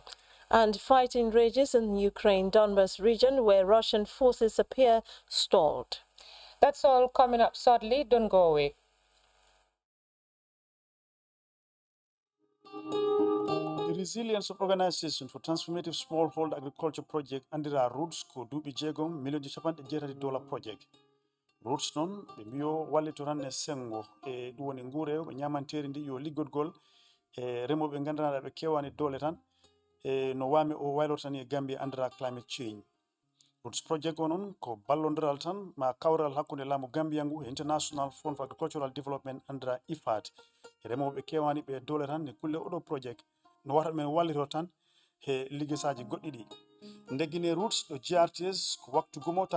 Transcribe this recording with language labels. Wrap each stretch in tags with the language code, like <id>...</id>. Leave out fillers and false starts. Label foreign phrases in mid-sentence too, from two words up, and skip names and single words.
<en>And fighting rages in Ukraine Donbas region, where Russian forces appear stalled. That's all coming up shortly. Don't go away. The resilience of organization for transformative smallholder agriculture project</en> <ff>andira roots ko dubi jegom milioji</ff> <en>$100 project.</en> <ff>Roots non be mio wali to ranne sengo e duwoni ngure be nyamanteri ndi yo ligodgol e remo be ngandana be kewani dole tan e no wami o waylortan e Gambia andira</ff> <en>climate change.</en> <ff>Roots project onon ko ballondiral tan ma kawral hakkunde lamu Gambia ngu International Fund for Agricultural Development andira IFAD. Remo be kewani be dole tan ne kulle odo project no wata men wallito tan he liggéesaji goɗɗi ɗi ndeggine roots ɗo GRTS ko waktu gumota</ff>